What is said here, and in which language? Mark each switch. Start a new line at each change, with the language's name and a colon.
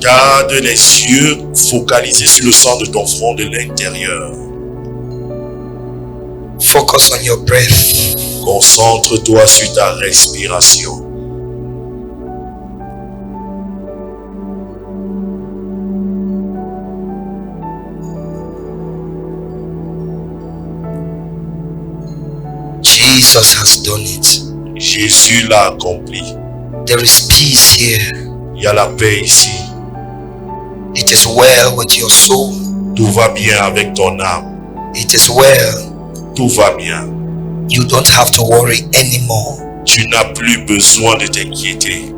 French: Garde les yeux focalisés sur le centre de ton front de l'intérieur.
English: Focus on your breath.
French: Concentre-toi sur ta respiration.
English: Jesus has done it.
French: Jésus l'a accompli.
English: There is peace here.
French: Il y a la paix ici.
English: is well with your soul.
French: Tout va bien avec ton âme.
English: It is well.
French: Tout va bien.
English: You don't have to worry anymore
French: Tu n'as plus besoin de t'inquiéter